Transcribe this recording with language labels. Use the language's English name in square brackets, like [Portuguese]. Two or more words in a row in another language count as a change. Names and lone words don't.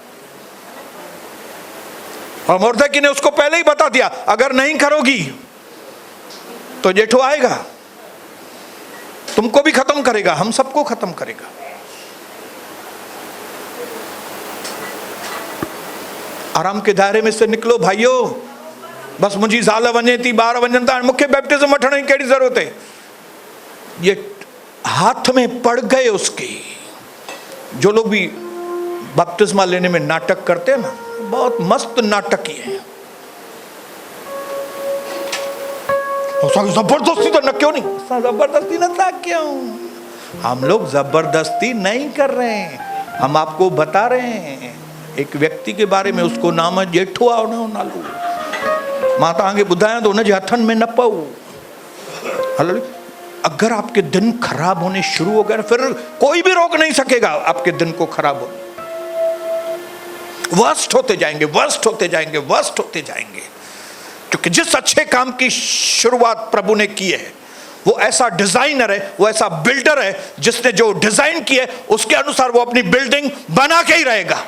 [Hindi] और मोर्दकी ने उसको पहले ही बता दिया, अगर नहीं करोगी तो जेठो आएगा, तुमको भी खत्म करेगा, हम सबको खत्म करेगा। आराम के दायरे में से निकलो भाइयों। [Sindhi] बस मुझी ज़ाल वञे थी, ॿार वञनि था, मूंखे बैप्टिज्म वठण जी कहिड़ी ज़रूरत है? [Hindi] ये हाथ में पड़ गए उसके। जो लोग भी बपतिस्मा लेने में नाटक करते हैं ना, बहुत मस्त नाटकी है। जबरदस्ती तो न क्यों नहीं, जबरदस्ती न था क्यों? हम लोग जबरदस्ती नहीं कर रहे हैं, हम आपको बता रहे हैं एक व्यक्ति के बारे में, उसको नाम जेठो आओ [Sindhi] नालू मां तव्हांखे ॿुधायां तो उनजे हथनि में न पऊ। [Hindi] हलो, अगर आपके दिन खराब होने शुरू हो गए फिर कोई भी रोक नहीं सकेगा आपके दिन को खराब होने। वर्स्ट होते जाएंगे, वर्स्ट होते जाएंगे, वर्स्ट होते जाएंगे, क्योंकि जिस अच्छे काम की शुरुआत प्रभु ने की है वो ऐसा डिजाइनर है, वो ऐसा बिल्डर है जिसने जो डिजाइन की है उसके अनुसार वो अपनी बिल्डिंग बना के ही रहेगा।